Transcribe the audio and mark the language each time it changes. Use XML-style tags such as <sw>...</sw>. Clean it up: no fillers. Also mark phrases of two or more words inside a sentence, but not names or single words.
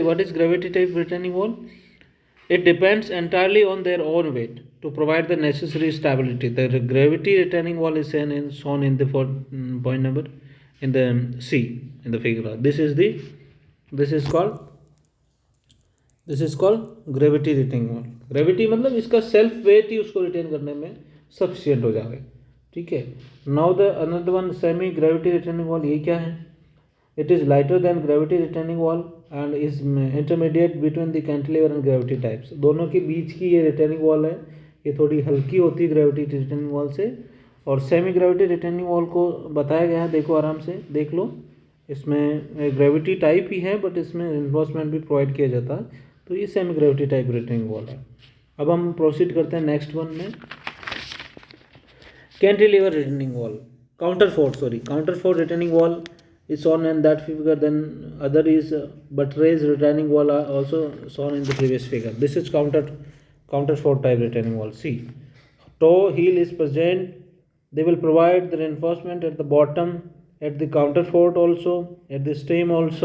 <en>What is gravity type retaining wall? It depends entirely on their own weight to provide the necessary stability. The gravity retaining wall is shown in the point number in the C in the figure. This is called gravity retaining wall.</en> <hi>ग्रेविटी मतलब इसका</hi> <en>self weight</en> <hi>ही उसको रिटेन करने में सफिशियंट हो जाए. ठीक है.</hi> <en>now the another one semi gravity retaining wall.</en> <hi>ये क्या है?</hi> <en>it is lighter than gravity retaining wall and is intermediate between the cantilever and gravity types.</en> <hi>दोनों के बीच की ये</hi> <en>retaining wall</en> <hi>है. ये थोड़ी हल्की होती है</hi> <en>gravity retaining wall</en> <hi>से. और</hi> <en>semi gravity retaining wall</en> <hi>को बताया गया है, देखो आराम से देख लो. इसमें</hi> <en>gravity type</en> <hi>ही है बट इसमें रिइंफोर्समेंट भी प्रोवाइड किया जाता है. तो ये</hi> <en>semi gravity type retaining wall</en> <hi>है. अब हम प्रोसीड करते हैं</hi> <en>next one</en> <hi>में.</hi> <en>cantilever retaining wall, counterfort retaining wall is shown in that figure. Then other is buttress retaining wall are also shown in the previous figure. This is counterfort type retaining wall. See, toe heel is present. They will provide the reinforcement at the bottom, at the counterfort also, at the stem also.</en>